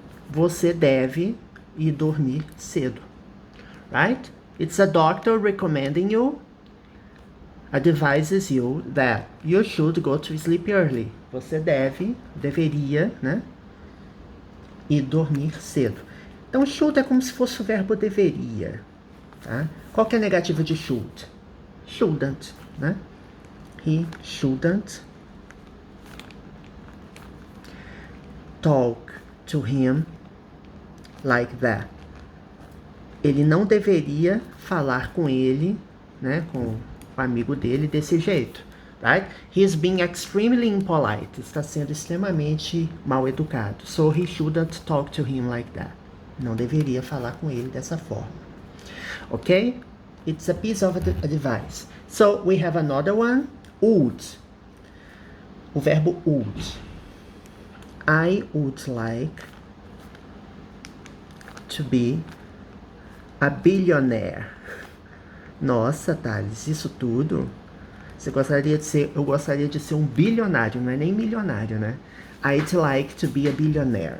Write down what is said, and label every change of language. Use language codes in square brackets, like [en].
[pt] Você deve ir dormir cedo, right? [en] It's a doctor recommending you, advises you that you should go to sleep early. [pt] Você deveria, né? E dormir cedo. Então, should é como se fosse o verbo deveria, tá? Qual que é a negativa de should? Shouldn't, né? [en] He shouldn't talk to him like that. [pt] Ele não deveria falar com ele, né? Com o amigo dele desse jeito, right? [en] He's being extremely impolite. [pt] Está sendo extremamente mal educado. [en] So he shouldn't talk to him like that. [pt] Não deveria falar com ele dessa forma. [en] Okay? It's a piece of advice. So we have another one. Would. [pt] O verbo would. [en] I would like to be a billionaire. [pt] Nossa, Thales, isso tudo? Você gostaria de ser... Eu gostaria de ser um bilionário, não é nem milionário, né? [en] I'd like to be a billionaire.